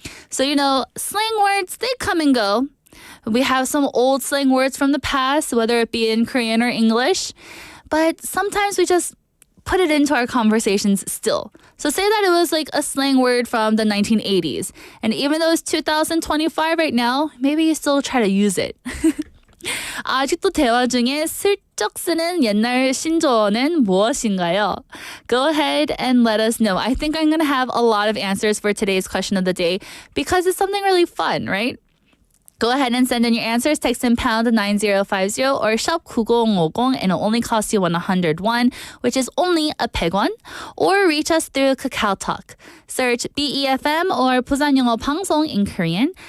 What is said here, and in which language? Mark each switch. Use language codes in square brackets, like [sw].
[en] So, slang words, they come and go. We have some old slang words from the past, whether it be in Korean or English, but sometimes we just put it into our conversations still. So say that it was like a slang word from the 1980s. And even though it's 2025 right now, maybe you still try to use it. [ko] 아직도 대화 중에 슬쩍 쓰는 옛날 신조어는 무엇인가요? [en] Go ahead and let us know. I think I'm going to have a lot of answers for today's question of the day because it's something really fun, right? Go ahead and send in your answers. Text in pound 9050 or shop 9050 and it'll only cost you 101, which is only a 100won. Or reach us through Kakao Talk. Search BEFM or 부산영어방송 in Korean.